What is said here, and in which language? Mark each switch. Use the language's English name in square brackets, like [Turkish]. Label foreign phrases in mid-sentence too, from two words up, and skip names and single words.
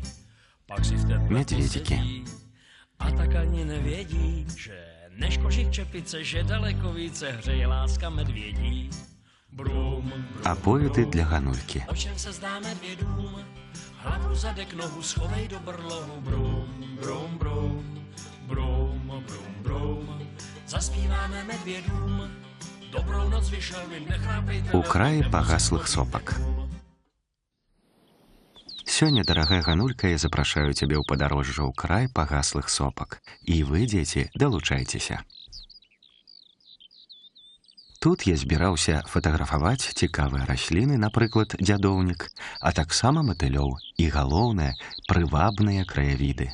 [Czech] Pak si v teple posedí a tak ani nevědí, že než kožich čepice, že daleko více hřeje láska medvědí. Brum, brum, [Ukrainian] Оповіди для Ганульки. [Czech] o čem se zdá medvědům? Hlavu zadek, nohu schovej do brlohu. Brum, brum, brum, brum, brum, brum. Zaspíváme medvědům. Dobrou noc, vyšelmy, nechrápejte. [Belarusian] У краі пагаслых сопак. Сёння, дарагая Ганулька, я запрашаю цябе ў падарожжа ў край пагаслых сопак. І вы, дзеці, далучайцеся. Тут я збіраўся фатаграфаваць цікавыя расліны, напрыклад, дзядоўнік, а таксама матылёў і, галоўнае, прывабныя краявіды.